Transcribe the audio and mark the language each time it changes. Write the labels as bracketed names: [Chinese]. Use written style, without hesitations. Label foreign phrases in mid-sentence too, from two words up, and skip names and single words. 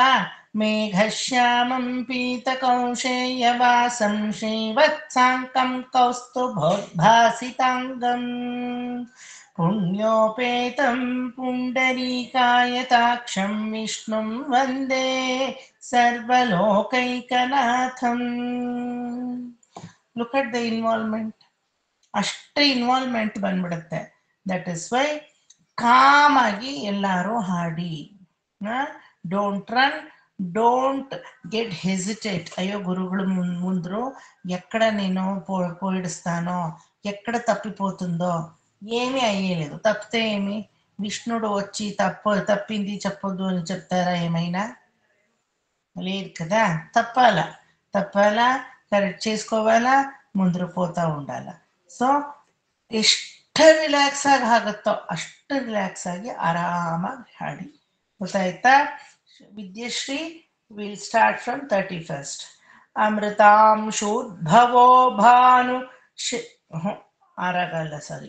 [Sanskrit] ಮೇಘಶ್ಯಾಮಂ ಪೀತಕೌಶೇಯವಾಸಂ ಶ್ರೀವತ್ಸಾಂಕಂ ಕೌಸ್ತುಭೋದ್ಭಾಸಿತಾಂಗಂ ಪುಣ್ಯೋಪೇತಂ ಪುಂಡರೀಕಾಯತಾಕ್ಷಂ ವಿಷ್ಣುಂ ವಂದೇ ಸರ್ವಲೋಕೈಕನಾಥಂ. [English] look at the involvement. [Kannada] ಅಷ್ಟೇ ಇನ್ವಾಲ್ವ್ಮೆಂಟ್ ಬಂದ್ಬಿಡುತ್ತೆ. [English] that is why [Kannada] ಕಾಮಾಗಿ ಎಲ್ಲರೂ ಹಾಡಿ. [English] don't run, don't get hesitate. [Telugu] అయ్యో గురువులు ముందు ఎక్కడ నేను పోయిస్తానో, ఎక్కడ తప్పిపోతుందో ఏమీ అయ్యేలేదు. తప్పితే ఏమి, విష్ణుడు వచ్చి తప్పింది చెప్పొద్దు అని చెప్తారా ఏమైనా? లేదు కదా. తప్పాలా, కరెక్ట్ చేసుకోవాలా, ముందుకు పోతా ఉండాలా. [Kannada] ಸೊ ಎಷ್ಟು ರಿಲ್ಯಾಕ್ಸ್ ಆಗುತ್ತೋ ಅಷ್ಟು ರಿಲ್ಯಾಕ್ಸ್ ಆಗಿ ಆರಾಮಾಗಿ ಹಾಡಿ. [English] ಗೊತ್ತಾಯ್ತಾ? ವಿದ್ಯಶ್ರೀ will start from 31st. [Sanskrit] ಅಮೃತಾಂಶೋದ್ಭವೋ ಭಾನು [Kannada] ಆರಾಗಲ್ಲ, ಸಾರಿ.